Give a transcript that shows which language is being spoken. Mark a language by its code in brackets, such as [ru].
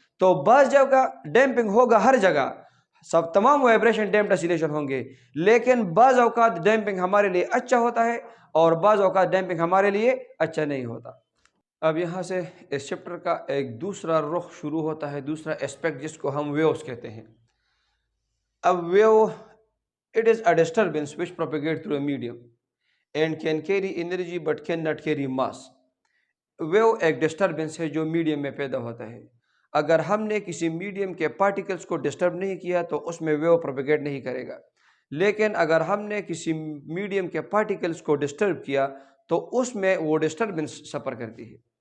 [ur] تو بعض جگہ ڈیمپنگ ہوگا، ہر جگہ تمام وائبریشن ڈیمپڈ اسیلیشن ہوں گے، لیکن بعض اوقات ڈیمپنگ ہمارے لیے اچھا ہوتا ہے اور بعض اوقات ڈیمپنگ ہمارے لیے اچھا نہیں ہوتا. اب یہاں سے اس چیپٹر کا ایک دوسرا رخ شروع ہوتا ہے، دوسرا اسپیکٹ جس کو ہم ویوز کہتے ہیں. [en] اب wave it is a disturbance which propagate through a medium and can carry energy but cannot carry mass. [ur] View ایک ڈسٹربنس ہے جو میڈیم میں پیدا ہوتا ہے. اگر ہم نے کسی میڈیم کے پارٹیکلز کو ڈسٹرب نہیں کیا تو اس میں ویو پروپیگیٹ نہیں کرے گا. لیکن اگر ہم نے کسی میڈیم کے پارٹیکلز کو ڈسٹرب کیا تو اس میں وہ ڈسٹربنس سفر کرتی ہے.